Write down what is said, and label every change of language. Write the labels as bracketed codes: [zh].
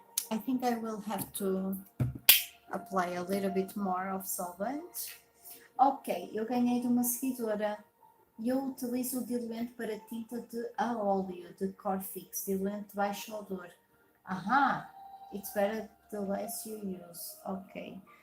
[en] I think I will have to apply a little bit more of solvent. [pt] Ok, eu ganhei de uma seguidora. Eu utilizo o diluente para tinta de a óleo de cor fixo, diluente de baixo odor. [en] Aha, it's better the less you use. Ok.